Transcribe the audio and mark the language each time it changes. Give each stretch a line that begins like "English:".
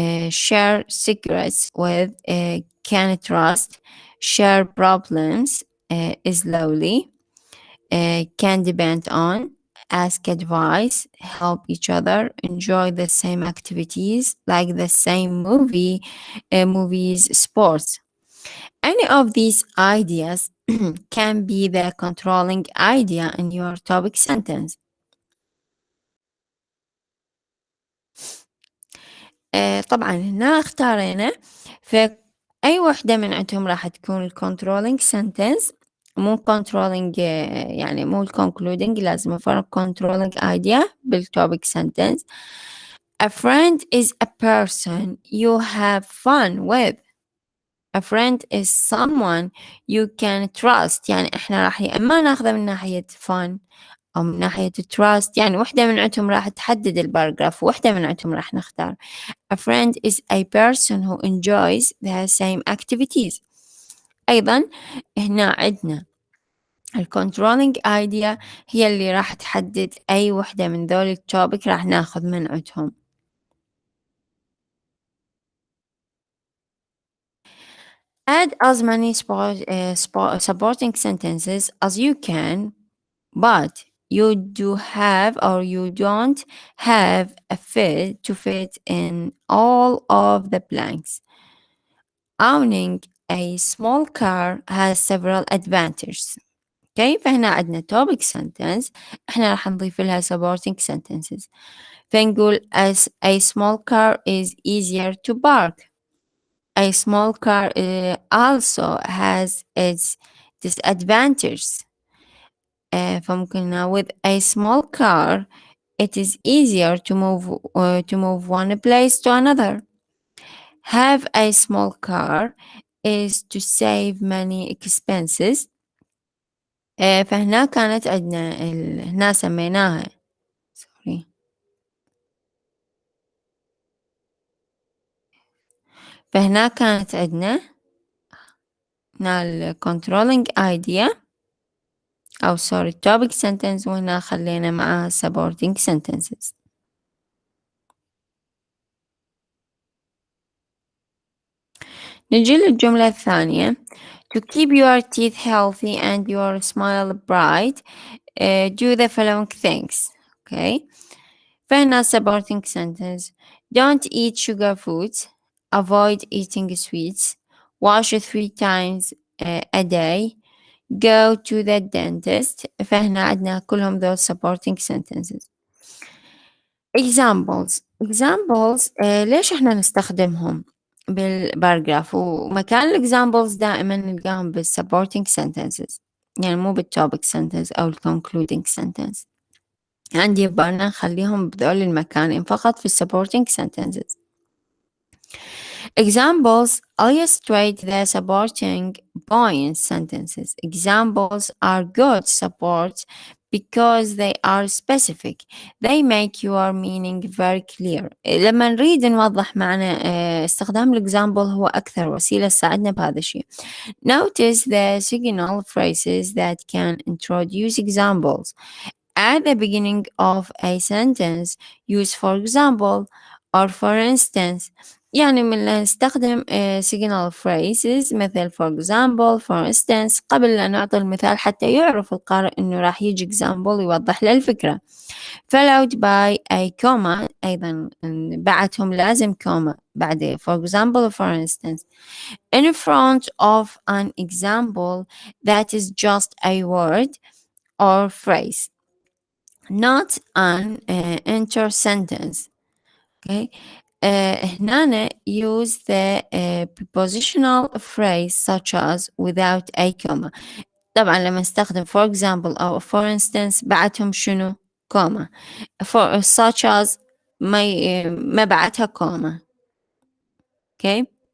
English: share secrets with, can trust, share problems slowly, can depend on, ask advice, help each other, enjoy the same activities like the same movies, sports. Any of these ideas can be the controlling idea in your topic sentence.
Arabic: طبعا هنا اختارينا، فأي وحدة من عندهم راح تكون ال controlling sentence، مو controlling يعني مو ال concluding، لازم أفرق controlling idea بال topic sentence.
English: A friend is a person you have fun with. A friend is someone you can trust.
Arabic: يعني احنا راح يا اما ناخذه من ناحية fun أو من ناحية trust، يعني وحدة من عندهم راح تحدد الباراجراف، وحدة من عندهم راح نختار.
English: A friend is a person who enjoys the same activities.
Arabic: أيضا هنا عندنا ال controlling idea هي اللي راح تحدد أي وحدة من ذول التوبك راح ناخذ من عندهم.
English: Add as many supporting sentences as you can, but you do have or you don't have a fit to fit in all of the blanks. Owning a small car has several advantages.
Arabic: Okay, فهنا عندنا topic sentence، احنا راح نضيف لها supporting sentences.
English: فنقول as a small car is easier to park. A small car also has its disadvantages. فممكن with a small car it is easier to move one place to another. Have a small car is to save many expenses.
Arabic: فهنا كانت عندنا هنا سميناها sorry. فهنا كانت عندنا هنا ال controlling idea أو sorry topic sentence، وهنا خلينا معاها supporting sentences. نجي للجملة الثانية.
English: To keep your teeth healthy and your smile bright, do the following things. Okay.
Arabic: فهنا supporting sentence.
English: Don't eat sugar foods. Avoid eating sweets. Wash 3 times a day. Go to the dentist.
Arabic: فهنا عندنا كلهم those supporting sentences. examples ليش احنا نستخدمهم بالباراجراف، ومكان الاكزامبلز دائما نلقاهم بالسupporting sentences، يعني مو بالtopic sentence أو concluding sentence. عندي بالنا نخليهم بذول المكانين فقط في supporting sentences.
English: Examples illustrate the supporting point sentences. Examples are good support because they are specific. They make your meaning very clear.
Arabic: لما نريد نوضح معنى استخدام الإكزامبل هو أكثر وسيلة تساعدنا بهذا الشيء.
English: Notice the signal phrases that can introduce examples. At the beginning of a sentence, use for example or for instance.
Arabic: يعني من نستخدم signal phrases مثل for example for instance قبل لا نعطي المثال حتى يعرف القارئ إنه راح يجي example يوضح له الفكرة.
English: followed by a comma،
Arabic: أيضا بعدهم لازم
English: comma بعد for example for instance in front of an example that is just a word or phrase, not an enter sentence. Okay. هنا use the prepositional phrase such as without a comma.
Arabic: طبعا لما نستخدم for example أو for instance بعدهم شنو comma.
English: For such as
Arabic: ما بعدها
English: comma. Okay.